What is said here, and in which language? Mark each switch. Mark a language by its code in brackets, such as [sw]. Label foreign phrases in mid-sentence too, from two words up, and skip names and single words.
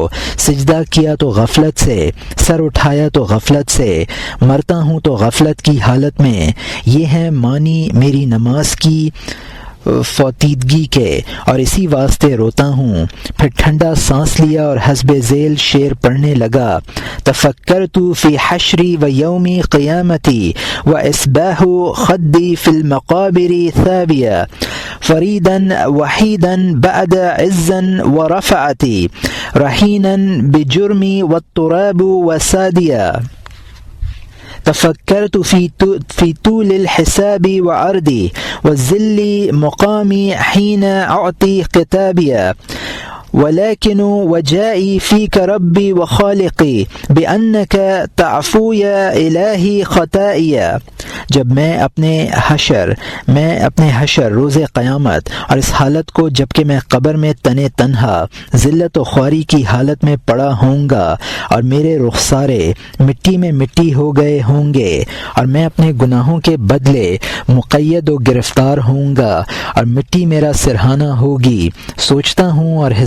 [ur] سجدہ کیا تو غفلت سے، سر اٹھایا تو غفلت سے، مرتا ہوں تو غفلت کی حالت میں۔ یہ ہے معنی میری نماز کی فوتیدگی کے اور اسی واسطے روتا ہوں۔ پھر ٹھنڈا سانس لیا اور حسب ذیل شعر پڑھنے لگا۔ [ar] تفکرت فی حشری و یومی قیامتی و اصباح خدی فی المقابر ثابیا فریدا وحیدا بعد عزا و رفعتی رہینا بجرمی والتراب وسادیا۔ تفکرت فی طول الحساب وعرضی وذل مقامی حین اعطی خطابیا ولكن وجائي فيك ربي وخالقي بأنك تعفو يا إلهي خطائيا۔ [ur] جب میں اپنے حشر روز قیامت اور اس حالت کو جب کہ میں قبر میں تنہا ذلت و خواری کی حالت میں پڑا ہوں گا اور میرے رخسارے مٹی میں مٹی ہو گئے ہوں گے اور میں اپنے گناہوں کے بدلے مقید و گرفتار ہوں گا اور مٹی میرا سرہانہ ہوگی، سوچتا ہوں اور حساب